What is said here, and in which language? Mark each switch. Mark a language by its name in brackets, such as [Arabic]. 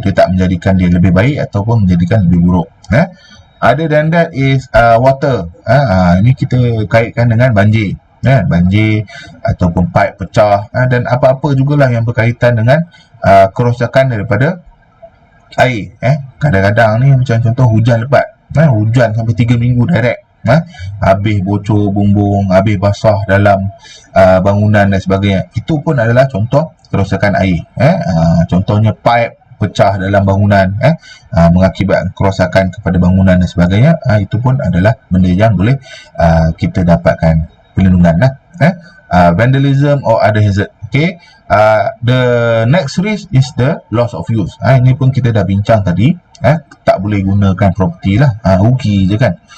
[Malay] Dia tak menjadikan dia lebih baik ataupun menjadikan lebih buruk. [English] Other than that is water. [Malay] Ini kita kaitkan dengan banjir, banjir ataupun pipe pecah, dan apa-apa jugalah yang berkaitan dengan kerosakan daripada air. Kadang-kadang ni macam contoh hujan lebat, hujan sampai 3 minggu direct, habis bocor bumbung, habis basah dalam bangunan dan sebagainya. Itu pun adalah contoh kerosakan air. Contohnya pipe pecah dalam bangunan, mengakibatkan kerosakan kepada bangunan dan sebagainya. Itu pun adalah benda yang boleh kita dapatkan perlindungan lah. [English] Vandalism or other hazard. Okay. The next risk is the loss of use. [Malay] Ini pun kita dah bincang tadi. Tak boleh gunakan property lah, rugi je kan.